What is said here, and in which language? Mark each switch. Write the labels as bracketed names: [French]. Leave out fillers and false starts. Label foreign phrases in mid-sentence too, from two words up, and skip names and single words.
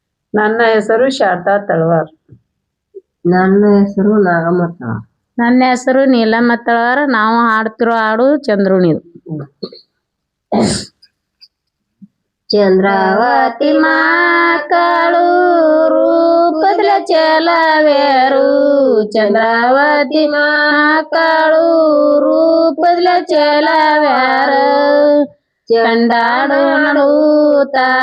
[Kannada] ನನ್ನ ಹೆಸರು ಶಾರದಾ ತಳವಾರ್. ನನ್ನ ಹೆಸರು ನಾಗಮ್ಮ ತಳವಾರ್. ನನ್ನ ಹೆಸರು ನೀಲಮ್ಮ ತಳವಾರ್. ನಾವು ಹಾಡ್ತಿರೋ ಹಾಡು ಚಂದ್ರುಣಿದು. ಚಂದ್ರಾವತಿ ಮಕ್ಕಳು ರೂಪದ ಚೆಲವೇರು, ಚಂದ್ರಾವತಿ ಮಕ್ಕಳು ರೂಪದ ಚೆಲವ್ಯಾರು, ಚಂಡಾಡು ನಡುತ್ತ